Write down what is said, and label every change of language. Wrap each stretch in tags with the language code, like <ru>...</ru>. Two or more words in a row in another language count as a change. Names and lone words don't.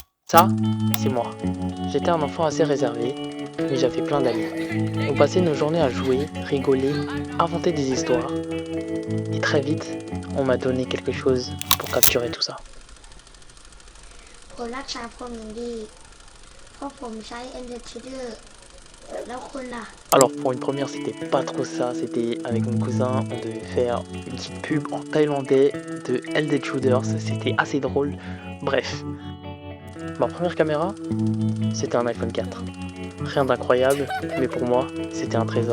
<fr>Ça, c'est moi. J'étais un enfant assez réservé, mais j'avais plein d'amis. On passait nos journées à jouer, rigoler, inventer des histoires. Et très vite, on m'a donné quelque chose pour capturer tout ça.</fr> <th>ผมรักษาผมอย่างดีเพราะผมใช้ Ender Cheater แล้วคุณล่ะ</th> <fr>Alors pour une première, c'était pas trop ça. C'était avec mon cousin, on devait faire une petite pub en thaïlandais de LD Shooters. C'était assez drôle. Bref, ma première caméra, c'était un iPhone 4. Rien d'incroyable, mais pour moi, c'était un trésor.</fr>